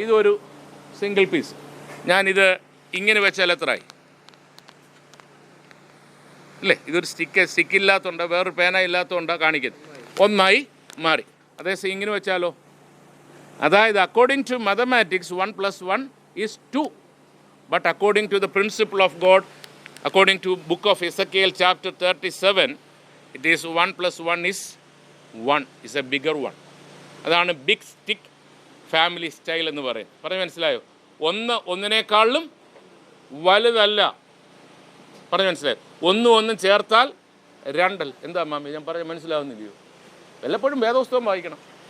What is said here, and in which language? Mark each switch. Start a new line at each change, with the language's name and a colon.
Malayalam: ഇതൊരു single piece. ഞാനിത് ഇങ്ങനെ വെച്ചാൽ എത്രയായി ഇല്ലേ? ഇതൊരു സ്റ്റിക്കില്ലാത്തതുകൊണ്ട് വേറൊരു പേന ഇല്ലാത്തതുകൊണ്ടാണ് കാണിക്കുന്നത്. ഒന്നായി മാറി. അതേസമയം ഇങ്ങനെ വെച്ചാലോ?
English: അതായത് according to mathematics 1 + 1 is 2. But according to the principle of God, according to book of Ezekiel chapter 37, it is 1 + 1 is 1. Is a bigger one.
Malayalam: അതാണ് ബിഗ് സ്റ്റിക്ക് ഫാമിലി സ്റ്റൈൽ എന്ന് പറയും. പറഞ്ഞ് മനസ്സിലായോ? ഒന്നിനേക്കാളും വലുതല്ല. പറഞ്ഞ് മനസ്സിലായോ? ഒന്നും ചേർത്താൽ രണ്ടല്ല. എന്താ മാമി ഞാൻ പറഞ്ഞ് മനസ്സിലാവുന്നില്ലയോ? വല്ലപ്പോഴും വേദപുസ്തകം വായിക്കണം.